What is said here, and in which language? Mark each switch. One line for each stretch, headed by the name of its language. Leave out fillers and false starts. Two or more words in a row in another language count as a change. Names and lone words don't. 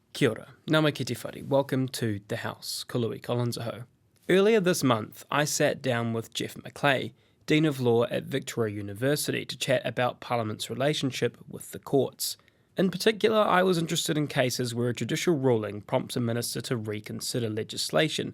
Māori: Kia ora, nama ki te whare.
English: Welcome to The House,
Māori: ko Louis Collins aho.
English: Earlier this month, I sat down with Jeff Macleay, Dean of Law at Victoria University, to chat about Parliament's relationship with the courts. In particular, I was interested in cases where a judicial ruling prompts a minister to reconsider legislation.